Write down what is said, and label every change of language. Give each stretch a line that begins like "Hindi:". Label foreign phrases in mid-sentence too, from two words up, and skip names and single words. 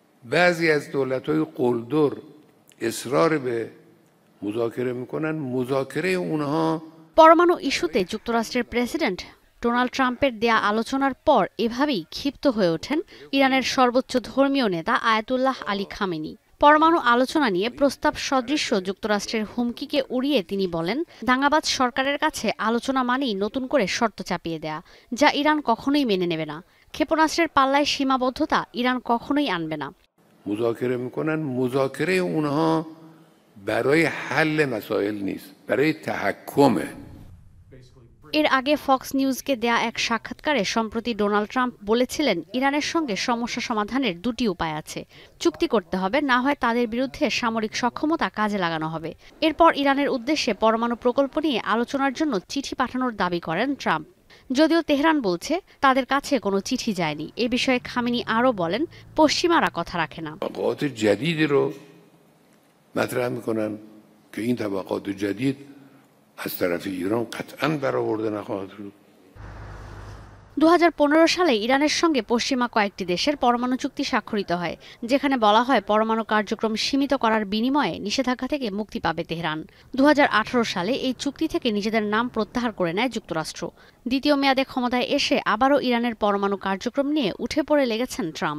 Persian: بعضی از دولت‌های قلدر اصرار به مذاکره میکنن مذاکره اونها
Bangla: পরমাণু ইস্যুতে যুক্তরাষ্ট্রের প্রেসিডেন্ট ডোনাল্ড ট্রাম্পের দেয়া আলোচনার পর এভাবেই ক্ষিপ্ত হয়ে ওঠেন ইরানের সর্বোচ্চ ধর্মীয় নেতা আয়াতুল্লাহ আলী খামেনি। পরমাণু আলোচনা নিয়ে প্রস্তাব সদৃশ্য যুক্তরাষ্ট্রের হুমকিকে উড়িয়ে তিনি বলেন, দাঙ্গাবাজ সরকারের কাছে আলোচনা মানেই নতুন করে শর্ত চাপিয়ে দেয়া, যা ইরান কখনোই মেনে নেবে না। ক্ষেপণাস্ত্রের পাল্লায় সীমাবদ্ধতা ইরান কখনোই আনবে না।
Persian: مذاکره میکنن مذاکره اونها برای حل مسائل نیست، برای تحکمه।
Bangla: এর আগে ফক্স নিউজকে দেয়া এক সাক্ষাৎকারে সম্প্রতি ডোনাল্ড ট্রাম্প বলেছিলেন, ইরানের সঙ্গে সমস্যা সমাধানের দুটি উপায় আছে, চুক্তি করতে হবে, না হয় তাদের বিরুদ্ধে সামরিক সক্ষমতা কাজে লাগানো হবে। এরপর ইরানের উদ্দেশ্যে পরমাণু প্রকল্প নিয়ে আলোচনার জন্য চিঠি পাঠানোর দাবি করেন ট্রাম্প। যদিও তেহরান বলছে তাদের কাছে কোনো চিঠি যায়নি। এ বিষয়ে খামেনি আরও বলেন, পশ্চিমারা কথা রাখে না।
Persian: طبقات جدید رو مطرح میکنن که این طبقات جدید از طرف ایران قطعا برآورده نخواهد شد।
Bangla: 2015 সালে ইরানের সঙ্গে পশ্চিমা কয়েকটি দেশের পরমাণু চুক্তি স্বাক্ষরিত হয়, যেখানে বলা হয় পরমাণু কার্যক্রম সীমিত করার বিনিময়ে নিষেধাজ্ঞা থেকে মুক্তি পাবে তেহরান। 2018 সালে এই চুক্তি থেকে নিজেদের নাম প্রত্যাহার করে নেয় যুক্তরাষ্ট্র। দ্বিতীয় মেয়াদে ক্ষমতায় এসে আবারও ইরানের পরমাণু কার্যক্রম নিয়ে উঠে পড়ে লেগেছেন ট্রাম্প।